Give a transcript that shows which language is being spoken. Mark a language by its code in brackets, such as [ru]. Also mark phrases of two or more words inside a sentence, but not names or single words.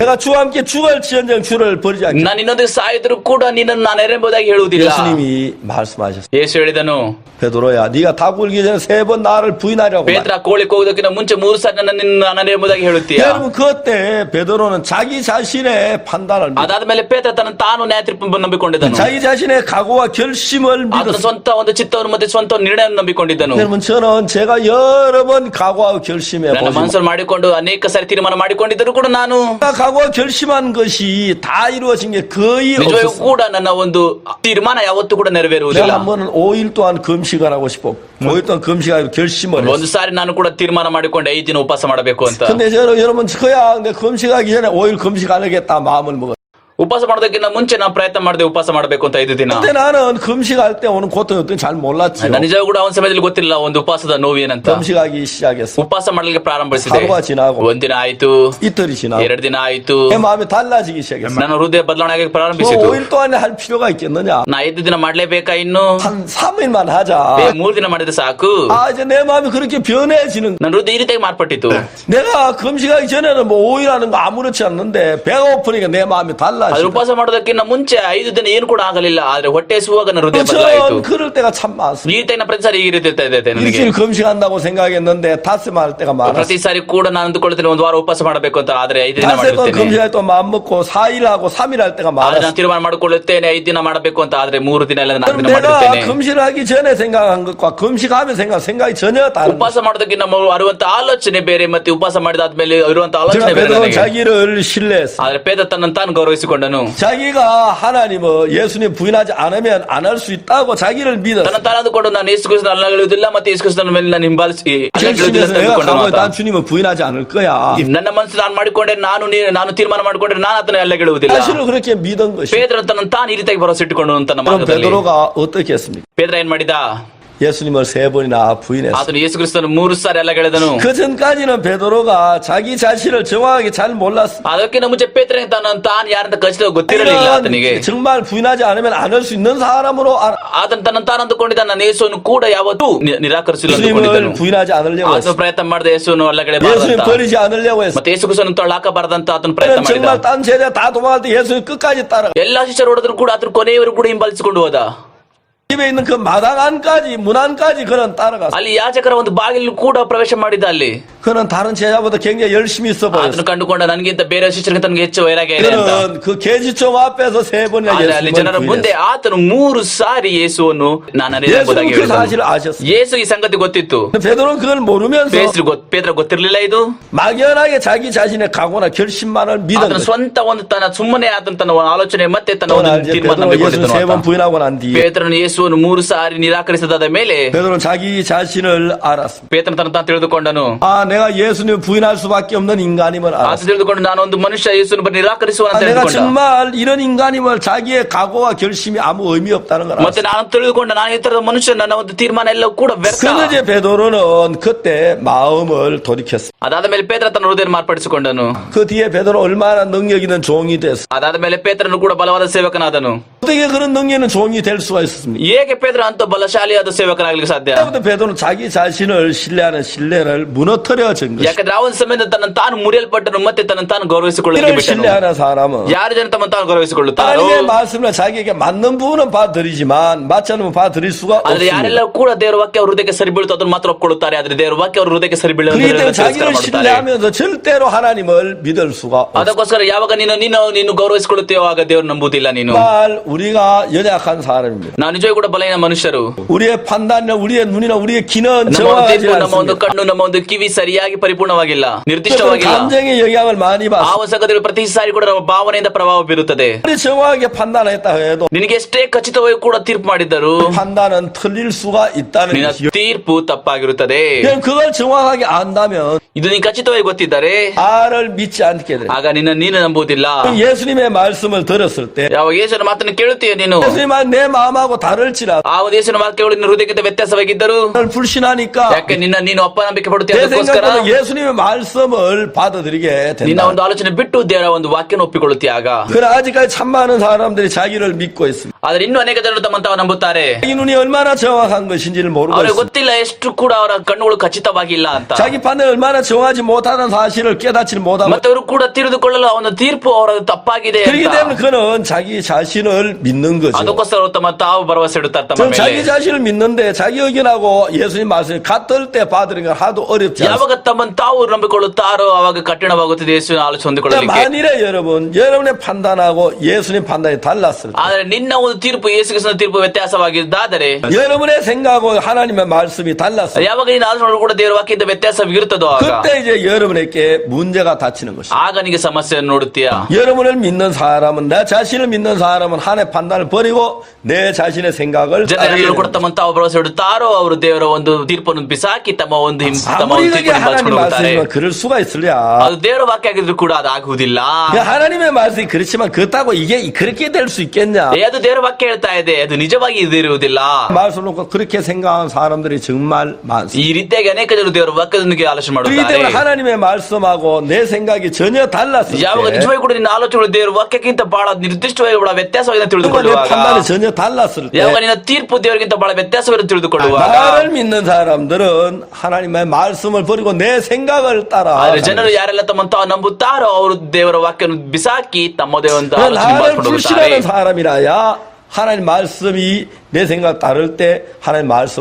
[ko] 내가 주와 함께 죽을지언정 주를 버리지 않겠다. [kn] ನಾನು ಇನ್ನೊಂದಿಗೆ ಸಾಯಿದ್ರು ಕೂಡ ನಿನ್ನನ್ನು ನಾನು ಎರೆಂಬುದಾಗಿ ಹೇಳುವುದಿಲ್ಲ. [ko] 예수님이 말씀하셨어요. [kn] ಯೇಸು ಹೇಳಿದನು, [ko] 베드로야, 네가 닭 굴기 전에 3번 나를 부인하려고 말이야. [kn] ಪೇತ್ರ ಕೋಳಿ ಕೂಗುವುದಕ್ಕಿಂತ ಮುಂಚೆ 3 ಸಾರಿ ನನ್ನ ನಿನ್ನ ನಾನು ಎಂಬುದಾಗಿ ಹೇಳುತ್ತೀಯ. [ko] 여러분 그때 베드로는 베드로는 자기 자신의 판단을 믿어. [kn] ಅದಾದ್ಮೇಲೆ ಪೇತ್ರ ತನ್ನ ತಾನು ನ್ಯಾಯ ತೀರ್ಪನ್ನು ನಂಬಿಕೊಂಡಿದ್ದನು. [ko] 자기 자신의 각오와 결심을 [kn] ಆತನ [ko] 믿었어. [kn] ಸ್ವಂತ ಒಂದು ಚಿತ್ತವನ್ನು ಮತ್ತೆ ಸ್ವಂತ ನಿರ್ಣಯವನ್ನು ನಂಬಿಕೊಂಡಿದ್ದನು. [ko] 여러분 저는 제가 여러 번 각오하고 결심해 [kn] ನನ್ನ [ko] 보지만 [kn] ಮನಸ್ಸನ್ನು ಮಾಡಿಕೊಂಡು ಅನೇಕ ಸಾರಿ ತೀರ್ಮಾನ ಮಾಡಿಕೊಂಡಿದ್ದರೂ ಕೂಡ ನಾನು [ko] 제가 각오와 결심한 것이 다 이루어진 게 거의 [kn] ನಿಜವಾಗಿಯೂ [ko] 없었어. [kn] ಕೂಡ ನನ್ನ ಒಂದು ತೀರ್ಮಾನ ಯಾವತ್ತೂ ಕೂಡ ನೆರವೇರುವುದಿಲ್ಲ. [ko] 내가 한 번은 5일 동안 금식을 하고 싶어. 5일 동안 금식하기로 결심을 했어. [kn] ಒಂದು ಸಾರಿ ನಾನು ಕೂಡ ತೀರ್ಮಾನ ಮಾಡಿಕೊಂಡೆ 5 ದಿನ ಉಪವಾಸ ಮಾಡಬೇಕು ಅಂತ. [ko] 근데 저는 여러분 그야 근데 금식하기 전에 5일 금식 안 하겠다 마음을 먹었어. [kn] ಉಪವಾಸ ಮಾಡೋದಕ್ಕಿಂತ ಮುಂಚೆ ನಾನು ಪ್ರಯತ್ನ ಮಾಡಿದೆ ಉಪವಾಸ ಮಾಡಬೇಕು ಅಂತ 5 ದಿನ. [ko] 근데 나는 금식할 때 오는 고통이 어떤지 잘 몰랐지. [kn] ನಾನು ನಿಜವಾಗೂ ಕೂಡ ಅವನ ಸಮಯದಲ್ಲಿ ಗೊತ್ತಿಲ್ಲ ಒಂದು ಉಪವಾಸದ ನೋವು ಏನಂತ. [ko] 금식하기 시작했어. [kn] ಉಪವಾಸ ಮಾಡಲಿಕ್ಕೆ ಪ್ರಾರಂಭಿಸಿದೆ. [ko] 하루가 지나고 [kn] ಒಂದಿನ ಆಯ್ತು, [ko] 이틀이 지나고 [kn] 2 ದಿನ ಆಯ್ತು, [ko] 내 마음이 달라지기 시작했어. [kn] ನನ್ನ ಹೃದಯ ಬದಲಾವಣೆ ಆಗಕ್ಕೆ [ko] 그 [kn] ಪ್ರಾರಂಭಿಸಿತು. [ko] 5일 동안에 할 필요가 있겠느냐? [kn] ನಾ 5 ದಿನ ಮಾಡ್ಲೇಬೇಕಾ ಇನ್ನು? [ko] 한 3일만 하자. [kn] 3 ದಿನ ಮಾಡಿದ್ರೆ ಸಾಕು. [ko] 이제 내 마음이 그렇게 변해지는 거야. [kn] ನನ್ನ ಹೃದಯ ಈ ರೀತಿಯಾಗಿ ಮಾರ್ಪಟ್ಟಿತು. [ko] 내가 금식하기 전에는 뭐 5일 하는 거 아무렇지 않는데 배가 고프니까 내 마음이 [kn] ಆದ್ರೆ [ko] 달라져. [kn] ಉಪವಾಸ ಮಾಡೋದಕ್ಕಿಂತ ಮುಂಚೆ 5 ದಿನ ಏನು ಕೂಡ ಆಗಲಿಲ್ಲ. ಆದ್ರೆ ಹೊಟ್ಟೆ ಸುವಾಗ ನನ್ನ ಹೃದಯ ಬದಲಾಯಿತು. [ko] 전 그럴 때가 참 많았어. [kn] ಈ ರೀತಿ ಪ್ರತಿ ಸಾರಿ ಈ ರೀತಿ ಇರ್ತಾ ಇದೆ ನನಗೆ. [ko] 일주일 금식한다고 생각했는데 닷새만 할 때가 많았어. [kn] ಪ್ರತಿ ಸಾರಿ ಕೂಡ ನಾನು ಅಂದುಕೊಳ್ತೇನೆ ಒಂದು ವಾರ ಉಪವಾಸ ಮಾಡಬೇಕು ಅಂತ. ಆದ್ರೆ 5 ದಿನ [ko] 닷새 동안 [kn] ಮಾಡಿರ್ತೇನೆ. [ko] 금식할 때 마음 먹고 4일하고 3일 할 때가 [kn] ಆದ್ರೆ [ko] 많았어. [kn] ನಾನು ತೀರ್ಮಾನ ಮಾಡಿಕೊಳ್ಳುತ್ತೇನೆ 5 ದಿನ ಮಾಡಬೇಕು ಅಂತ. ಆದ್ರೆ 3 ದಿನ ಇಲ್ಲ 4 [ko] 그럼 [kn] ದಿನ [ko] 내가 [kn] ಮಾಡಿರ್ತೇನೆ. [ko] 금식을 하기 전에 생각한 것과 금식하면 생각이 전혀 다른 거야. [kn] ಉಪವಾಸ ಮಾಡೋದಕ್ಕಿಂತ ಅರುವಂತ ಆಲೋಚನೆ ಬೇರೆ ಮತ್ತೆ ಉಪವಾಸ ಮಾಡಿದಾದ್ಮೇಲೆ ಇರುವಂತ ಆಲೋಚನೆ ಬೇರೆ [ko] 베드로는 [kn] ನನಗೆ. [ko] 자기를 신뢰했어. [kn] ಆದ್ರೆ ಪೇತ್ರ ತನ್ನನ್ನು ತಾನು ಗೌರವಿಸಿಕೊಂಡನು. [ko] 자기가 하나님을 예수님 부인하지 않으면 안 할 수 있다고 자기를 믿었어. [kn] ತನ್ನ ತಾನು ಅಂದುಕೊಂಡು ನಾನು ಯೇಸು ಕ್ರಿಸ್ತನ ಅಲ್ಲಗಳೆಯುವುದಿಲ್ಲ ಮತ್ತೆ ಯೇಸು ಕ್ರಿಸ್ತನ ಮೇಲೆ ನಾನು ಹಿಂಬಾಲಿಸಿ ಅಲ್ಲಗಳೆಯುವುದಿಲ್ಲ [ko] 결심해서 [kn] ಅಂತ [ko] 내가 [kn] ಅಂದುಕೊಂಡನು [ko] 가고 [kn] ಆತ. [ko] 난 주님을 부인하지 않을 거야. [kn] ನನ್ನ ಮನಸ್ಸು ನಾನು ಮಾಡಿಕೊಂಡೆ, ನಾನು ತೀರ್ಮಾನ ಮಾಡಿಕೊಂಡ್ರೆ ನಾನು ಆತನ ಅಲ್ಲಗಳೆಯುವುದಿಲ್ಲ. [ko] 사실은 그렇게 믿은 것이. [kn] ಪೇತ್ರ ತನ್ನ ತಾನು ಈ ರೀತಿಯಾಗಿ ಭರವಸೆ ಇಟ್ಟುಕೊಂಡು ತನ್ನ [ko] 그럼 [kn] ಮಾರ್ಗದಲ್ಲಿ. [ko] 베드로가 어떻게 했습니까? [kn] ಪೇತ್ರ ಏನ್ ಮಾಡಿದ? [ko] 예수님을 3번이나 부인했어. [kn] ಆತನು ಯೇಸು ಕ್ರಿಸ್ತನು 3 ಸಾರಿ ಅಲ್ಲಗಳೆದನು. [ko] 그 전까지는 베드로가 자기 자신을 정확하게 잘 몰랐어. [kn] ಅದಕ್ಕಿಂತ ಮುಂಚೆ ಪೇತ್ರನಿಗೆ ತಾನು ಯಾರಂತ ಖಚಿತವಾಗಿ ಗೊತ್ತಿರಲಿಲ್ಲ ಆತನಿಗೆ. [ko] 정말 부인하지 않으면 안 할 수 있는 사람으로 알아. [kn] ಆತನು ತನ್ನ ತಾನು ಅಂದುಕೊಂಡಿದ್ದ ನಾನು ಯೇಸುವನ್ನು ಕೂಡ ಯಾವತ್ತೂ ನಿರಾಕರಿಸಿಲ್ಲ ಅಂದುಕೊಂಡಿದ್ದನು. [ko] 예수님을 부인하지 않으려고 [kn] ಆತನು [ko] 했어. [kn] ಪ್ರಯತ್ನ ಮಾಡದೆ ಯೇಸುವನ್ನು [ko] 예수님 [kn] ಅಲ್ಲಗಳೆಬಾರದಂತ [ko] 버리지 않으려고 했어. [kn] ಮತ್ತೆ ಯೇಸು ಕ್ರಿಸ್ತನನ್ನು ತೊಳ್ಳಾಕಬಾರದಂತ ಆತನು ಪ್ರಯತ್ನ [ko] 그는 [kn] ಮಾಡಿದ. [ko] 정말 딴 세대 다 도망갈 때 예수님 끝까지 따라가. [kn] ಎಲ್ಲಾ ಶಿಷ್ಯರು ಹೊಡೆದ್ರು ಕೂಡ ಆತನು ಕೊನೆಯವರೆಗೂ ಕೂಡ ಹಿಂಬಾಲಿಸಿಕೊಂಡು ಹೋದ. [ko] 집에 있는 그 마당 안까지 문 안까지 그는 따라갔어. [kn] ಅಲ್ಲಿ ಯಾಜಕರ ಒಂದು ಬಾಗಿಲು ಕೂಡ ಪ್ರವೇಶ ಮಾಡಿದ. ಅಲ್ಲಿ [ko] 그는 다른 제자보다 굉장히 열심히 있어 [kn] ಆತನು [ko] 보였어. [kn] ಕಂಡುಕೊಂಡ ನನಗಿಂತ ಬೇರೆ ಶಿಷ್ಯರಿಗೆ ತನಗೆ ಹೆಚ್ಚು ವೈರಾಗ್ಯ ಇದೆ ಅಂತ. [ko] 그는 그 계지청 앞에서 3번이나 [kn] ಆದ್ರೆ ಅಲ್ಲಿ ಜನರ [ko] 예수님을 [kn] ಮುಂದೆ [ko] 부인했어. [kn] ಆತನು 3 ಸಾರಿ ಯೇಸುವನ್ನು ನಾನು ಅರಿಯಬಹುದಾಗಿ [ko] 예수는 그 [kn] ಹೇಳಿದನು. [ko] 사실을 아셨어. [kn] ಯೇಸು ಈ ಸಂಗತಿ ಗೊತ್ತಿತ್ತು. [ko] 베드로는 그걸 모르면서 [kn] ಪೇತ್ರ ಗೊತ್ತಿರಲಿಲ್ಲ ಇದು. [ko] 막연하게 자기 자신의 각오나 결심만을 믿은 [kn] ಆತನ [ko] 거죠. [kn] ಸ್ವಂತ ಒಂದು ಸುಮ್ಮನೆ ಆತನ ತನ್ನ ಆಲೋಚನೆ ಮತ್ತೆ ತನ್ನ [ko] 또 [kn] ಒಂದು [ko] 알지? [kn] ತೀರ್ಮಾನ [ko] 베드로가 예수를 [kn] ನಂಬಿಕೊಂಡಿದ್ದನು [ko] 3번 [kn] ಆತ. [ko] 부인하고 난 뒤에 [kn] ಪೇತ್ರನು ಯೇಸುವನ್ನು 3 ಸಾರಿ ನಿರಾಕರಿಸಿದಾದ ಮೇಲೆ [ko] 베드로는 자기 자신을 알았어. [kn] ಪೇತ್ರನು ತಾನು ತಿಳಿದುಕೊಂಡನು. [ko] 내가 예수님 부인할 수밖에 없는 인간임을 [kn] ಆತ [ko] 알았어. [kn] ತಿಳಿದುಕೊಂಡು ನಾನು ಒಂದು ಮನುಷ್ಯ ಯೇಸುವನ್ನು ನಿರಾಕರಿಸುವ ಅಂತ [ko] 내가 [kn] ತಿಳಿದುಕೊಂಡ. [ko] 정말 이런 인간임을 자기의 각오와 결심이 아무 의미 없다는 걸 [kn] ಮತ್ತೆ [ko] 알았어. [kn] ನಾನು ತಿಳಿದುಕೊಂಡ ನಾನು ಈ ತರದ ಮನುಷ್ಯ, ನನ್ನ ಒಂದು ತೀರ್ಮಾನ ಎಲ್ಲವೂ ಕೂಡ ವ್ಯರ್ಥ. [ko] 그런데 이제 베드로는 그때 마음을 돌이켰어. [kn] ಅದಾದ ಮೇಲೆ ಪೇತ್ರ ತನ್ನ ಹೃದಯ ಮಾರ್ಪಡಿಸಿಕೊಂಡನು. [ko] 그 뒤에 베드로 얼마나 능력 있는 종이 됐어. [kn] ಅದಾದ ಮೇಲೆ ಪೇತ್ರನು ಕೂಡ ಬಲವಾದ ಸೇವಕನಾದನು. [ko] 어떻게 그런 능력 있는 종이 될 수가 있었습니까? [kn] ಹೇಗೆ ಪೇತ್ರ ಅಂತ ಬಲಶಾಲಿಯಾದ ಸೇವಕನಾಗಲಿಕ್ಕೆ ಸಾಧ್ಯ? [ko] 그때부터 베드로는 자기 자신을 신뢰하는 신뢰를 무너뜨려진 것이. [kn] ಯಾಕಂದ್ರೆ ಅವನ ಸಮಯದ ತನ್ನ ತಾನು ಮುರಿಯಲ್ಪಟ್ಟನು ಮತ್ತೆ ತನ್ನ ತಾನು ಗೌರವಿಸಿಕೊಳ್ಳಲು [ko] 이를 [kn] ಬಿಟ್ಟನು. [ko] 신뢰하는 사람은 [kn] ಯಾರು ಜನ ತಮ್ಮ ತಾನು ಗೌರವಿಸಿಕೊಳ್ಳುತ್ತಾರೋ, [ko] 하나님의 말씀을 자기에게 맞는 부분은 봐드리지만 맞지 않으면 봐드릴 수가 [kn] ಆದ್ರೆ [ko] 없습니다. [kn] ಯಾರೆಲ್ಲ ಕೂಡ ದೇವರ ವಾಕ್ಯ ಅವ್ರ ಹೃದಯಕ್ಕೆ ಸರಿ ಬೀಳುತ್ತೋ ಅದನ್ನು ಮಾತ್ರ ಒಪ್ಕೊಳ್ಳುತ್ತಾರೆ. ಆದ್ರೆ ದೇವರ ವಾಕ್ಯ ಅವ್ರ ಹೃದಯಕ್ಕೆ ಸರಿ [ko] 그렇기 때문에 [kn] ಬೀಳುತ್ತೆ [ko] 자기를 신뢰하면서 절대로 하나님을 믿을 수가 없어. [kn] ಅದಕ್ಕೋಸ್ಕರ ಯಾವಾಗ ನೀನು ಗೌರವಿಸಿಕೊಳ್ಳುತ್ತೀಯೋ ಆಗ ದೇವರು ನಂಬುವುದಿಲ್ಲ ನೀನು. [ko] 정말 우리가 연약한 사람입니다. [kn] ನಾವು ನಿಜವೂ ಕೂಡ ಬಲಹೀನ ಮನುಷ್ಯರು. [ko] 우리의 판단이나 우리의 눈이나 우리의 귀는 [kn] ನಮ್ಮ ಒಂದು [ko] 정확하지 [kn] ತೀರ್ಪು, ನಮ್ಮ ಒಂದು [ko] 않습니다. [kn] ಕಣ್ಣು, ನಮ್ಮ ಒಂದು ಕಿವಿ ಸರಿಯಾಗಿ ಪರಿಪೂರ್ಣವಾಗಿಲ್ಲ, [ko] 그래서 [kn] ನಿರ್ದಿಷ್ಟವಾಗಿಲ್ಲ. [ko] 감정의 영향을 많이 [kn] ಆ [ko] 받습니다. [kn] ಹೊಸಗದಲ್ಲಿ ಪ್ರತಿ ಸಾರಿ ಕೂಡ ನಮ್ಮ ಭಾವನೆಯಿಂದ ಪ್ರಭಾವ ಬೀರುತ್ತದೆ. [ko] 우리 정확하게 판단했다 해도 [kn] ನಿನಗೆ ಎಷ್ಟೇ ಖಚಿತವಾಗಿ ಕೂಡ ತೀರ್ಪು ಮಾಡಿದ್ದರು [ko] 판단은 틀릴 수가 있다는 [kn] ನಿನ್ನ [ko] 것이요. [kn] ತೀರ್ಪು ತಪ್ಪಾಗಿರುತ್ತದೆ. [ko] 그럼 그걸 정확하게 안다면 [kn] ಇದು ನೀನು ಖಚಿತವಾಗಿ ಗೊತ್ತಿದ್ದರೆ [ko] 나를 믿지 않게 돼. [kn] ಆಗ ನೀನು ನಂಬುವುದಿಲ್ಲ. [ko] 예수님의 말씀을 들었을 때 [kn] ಯಾವಾಗ ಯೇಸುವಿನ ಮಾತನ್ನು ಕೇಳುತ್ತೀಯ ನೀನು, [ko] 예수님은 내 마음하고 다를지라도 [kn] ಆ ಒಂದು ಯೇಸುವಿನ ವಾಕ್ಯಗಳು ನಿನ್ನ ಹೃದಯಕ್ಕಿಂತ ವ್ಯತ್ಯಾಸವಾಗಿದ್ದರು. [ko] 나를 불신하니까 [kn] ಯಾಕೆ ನೀನು ಅಪನಂಬಿಕೆ ಪಡುತ್ತೀಯ? [ko] 내 [kn] ಅದಕ್ಕೋಸ್ಕರ [ko] 생각보다 예수님의 말씀을 받아들이게 [kn] ನಿನ್ನ [ko] 된다. [kn] ಒಂದು ಆಲೋಚನೆ ಬಿಟ್ಟು ದೇವರ ಒಂದು ವಾಕ್ಯನ ಒಪ್ಪಿಕೊಳ್ಳುತ್ತೀಯ. ಆಗ [ko] 그러나 아직까지 참 많은 사람들이 자기를 믿고 있습니다. [kn] ಆದ್ರೆ ಇನ್ನೂ ಅನೇಕ ಜನರು ತಮ್ಮನ್ನು ತಾವು ನಂಬುತ್ತಾರೆ. [ko] 자기 눈이 얼마나 정확한 것인지를 모르고 [kn] ಅವ್ರಿಗೆ [ko] 있습니다. [kn] ಗೊತ್ತಿಲ್ಲ ಎಷ್ಟು ಕೂಡ ಅವರ ಕಣ್ಣುಗಳು ಖಚಿತವಾಗಿಲ್ಲ ಅಂತ. [ko] 자기 판단이 얼마나 정하지 못하는 사실을 깨닫지를 못하고 [kn] ಮತ್ತೆ ಅವರು ಕೂಡ ತಿಳಿದುಕೊಳ್ಳಲು ಅವನ ತೀರ್ಪು ಅವರ ತಪ್ಪಾಗಿದೆ [ko] 그렇기 [kn] ಅಂತ. [ko] 때문에 그는 자기 자신을 믿는 거죠. [kn] ಅದಕ್ಕೋಸ್ಕರ ಅವರು ತಮ್ಮ ತಾವು ಭರವಸೆ ಇಡುತ್ತಾರೆ ತಮ್ಮ [ko] 저는 자기 [kn] ಮೇಲೆ. [ko] 자신을 믿는데 자기 의견하고 예수님 말씀이 같을 때 받으는 건 하도 어렵지 않습니다. [kn] ಯಾವಾಗ ತಮ್ಮನ್ನು ತಾವು ನಂಬಿಕೊಳ್ಳುತ್ತಾರೋ ಅವಾಗ ಕಠಿಣವಾಗುತ್ತದೆ ಯೇಸುವಿನ ಆಲೋಚನೆ ಹೊಂದಿಕೊಳ್ಳಲಿಕ್ಕೆ. [ko] 만일에 여러분의 판단하고 예수님 판단이 달랐을 때 [kn] ಆದ್ರೆ ನಿನ್ನ ಒಂದು ತೀರ್ಪು ಯೇಸು ಕ್ರಿಸ್ತನ ತೀರ್ಪು ವ್ಯತ್ಯಾಸವಾಗಿದ್ದಾದರೆ, [ko] 여러분의 생각하고 하나님의 말씀이 달랐을 때 [kn] ಯಾವಾಗ ನಿನ್ನ ಆಲೋಚನೆ ಕೂಡ ದೇವರ ವಾಕ್ಯದ ವ್ಯತ್ಯಾಸವಿರುತ್ತದೋ ಆಗ [ko] 그때 이제 여러분에게 문제가 닥치는 것입니다. [kn] ಆಗ ನಿಮಗೆ ಸಮಸ್ಯೆಯನ್ನು ನೋಡುತ್ತೀಯಾ. [ko] 여러분을 믿는 사람은 내 자신을 믿는 사람은 하나님의 판단을 버리고 내 자신의 생각을 [kn] ಜನರೆಲ್ಲರೂ ಕೂಡ ತಮ್ಮನ್ನು ತಾವು ಭರವಸೆ ಇಡುತ್ತಾರೋ ಅವರು ದೇವರ ಒಂದು ತೀರ್ಪನ್ನು ಬಿಸಾಕಿ ತಮ್ಮ ಒಂದು [ko] 아무리 그게 [kn] ತೀರ್ಪನ್ನು [ko] 하나님 [kn] ಬಳಸಿಕೊಂಡು ಹೋಗುತ್ತಾರೆ. [ko] 말씀이면 그럴 수가 있으랴. [kn] ಅದು ದೇವರ ವಾಕ್ಯ ಆಗಿದ್ರು ಕೂಡ ಅದಾಗುವುದಿಲ್ಲ. [ko] 하나님의 말씀이 그렇지만 그렇다고 이게 그렇게 될 수 있겠냐? [kn] ಅದು ದೇವರ ವಾಕ್ಯ ಹೇಳ್ತಾ ಇದೆ, ಅದು ನಿಜವಾಗಿ ಇದಿರುವುದಿಲ್ಲ. [ko] 말씀 놓고 그렇게 생각하는 사람들이 정말 많습니다. [kn] ಈ ರೀತಿಯಾಗಿ ಅನೇಕ ಜನರು ದೇವರ ವಾಕ್ಯದೊಂದಿಗೆ ಆಲೋಚನೆ [ko] 그렇기 [kn] ಮಾಡುತ್ತಾರೆ. [ko] 때문에 하나님의 말씀하고 내 생각이 전혀 달랐을 [kn] ಯಾವಾಗ [ko] 때 [kn] ನಿಜವಾಗಿ ಕೂಡ ನಿನ್ನ ಆಲೋಚನೆಗಳು ದೇವರ ವಾಕ್ಯಕ್ಕಿಂತ ಬಹಳ ನಿರ್ದಿಷ್ಟವಾಗಿ ಬಹಳ ವ್ಯತ್ಯಾಸವಾಗಿ [ko] 내 [kn] ತಿಳಿದುಕೊಳ್ಳುವಾಗ, [ko] 판단이 전혀 달랐을 때 [kn] ಯಾವಾಗ ನಿನ್ನ ತೀರ್ಪು ದೇವರಿಗಿಂತ ಬಹಳ ವ್ಯತ್ಯಾಸವನ್ನು ತಿಳಿದುಕೊಳ್ಳುವಾಗ, [ko] 나를 믿는 사람들은 하나님의 말씀을 버리고 내 생각을 따라 [kn] ಆದ್ರೆ ಜನರು ಯಾರೆಲ್ಲ ತಮ್ಮನ್ನು ತಾವು ನಂಬುತ್ತಾರೋ ಅವರು ದೇವರ ವಾಕ್ಯವನ್ನು ಬಿಸಾಕಿ ತಮ್ಮದೇ ಒಂದು ಆಲೋಚನೆ [ko] 나를 [kn] ಮಾಡಿಕೊಂಡು ಹೋಗುತ್ತಾರೆ. [ko] 불신하는 사람이라야 하나님 말씀이 내 생각 따를 때 하나님 말씀을